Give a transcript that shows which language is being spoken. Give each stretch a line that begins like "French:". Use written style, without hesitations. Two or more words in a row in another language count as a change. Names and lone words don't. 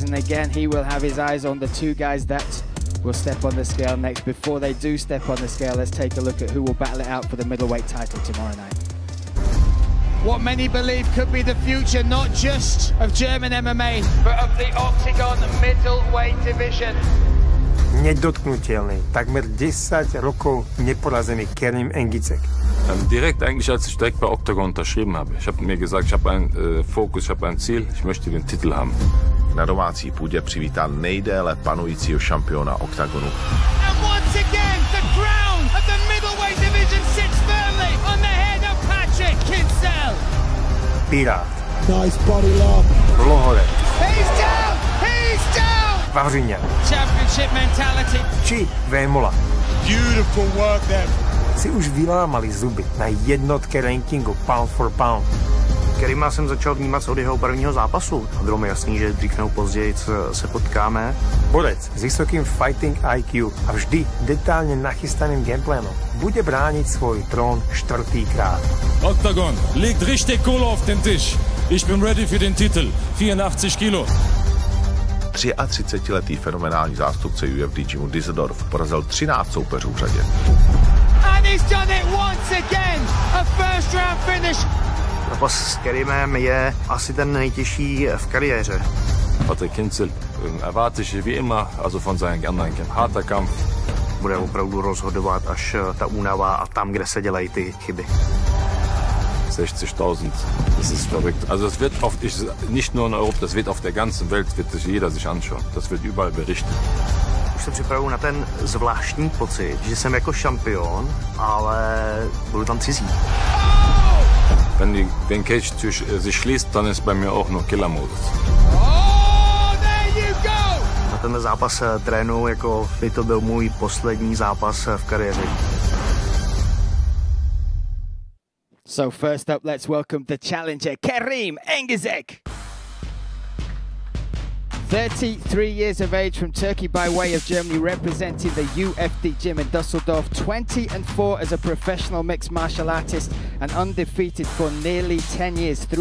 English: And again, he will have his eyes on the two guys that will step on the scale next. Before they do step on the scale, let's take a look at who will battle it out for the middleweight title tomorrow night. What many believe could be the future, not just of German MMA, but of the Oktagon middleweight division.
Slovak: Nedotknutelný, takmer 10 rokov neporazený Kerim Engizek.
German: Direkt eigentlich, als ich direkt bei Oktagon unterschrieben habe. Ich habe mir gesagt, ich habe einen Fokus, ich habe ein Ziel, ich möchte den Titel haben.
Czech: Na domácí půdě přivítá nejdéle panujícího šampiona Oktagonu.
English: And once again, the crown of the middleweight division sits firmly on the head of Patrick KINCL.
Czech: Pirát.
English: Nice body lock.
Czech: Lohorec.
English: He's down! He's down!
Czech: Vavřiňan.
English: Championship mentality.
Slovak: Či Vémola.
English: Beautiful work there.
Slovak: Si už vylámali zuby na jednotke rankingu
English: pound for pound.
Czech: Kerima jsem začal vnímat od jeho prvního zápasu. Bylo mi jasný, že dřív nebo později se potkáme. Borec s vysokým
English: fighting IQ
Czech: a vždy detálně nachystaným gameplanem bude bránit svůj trón 4.
German: Oktagon legt richtig Kohle auf den Tisch. Ich bin ready für den Titel. 84 Kilo.
Czech: 33letý fenomenální zástupce UFC Jimu Düsseldorf porazil 13 soupeřů v řadě.
English: And he's done it once again. A first round finish.
Czech: Zápas s Kerimem je asi ten nejtěžší v kariéře.
German: Patrick KINCL erwarte ich wie immer, also von seinen anderen Kämpfen. Harter Kampf.
Czech: Bude opravdu rozhodovat až ta únava a tam, kde se dělají ty chyby.
German: 60.000, das ist verrückt. Also das wird nicht nur in Europa, das wird auf der ganzen Welt, wird sich jeder sich anschauen. Das wird überall berichtet.
Czech: Už se připravuju na ten zvláštní pocit, že jsem jako šampion, ale budu tam cizí.
German: Wenn den Cage sich schließt, dann ist bei mir auch nur Killermodus.
Czech: Na ten zápas trénuji, jako by to byl můj poslední zápas v kariéře.
English: So first up, let's welcome the challenger, Kerim Engizek. 33 years of age, from Turkey by way of Germany, representing the UFD gym in Dusseldorf. 20-4 as a professional mixed martial artist and undefeated for nearly 10 years.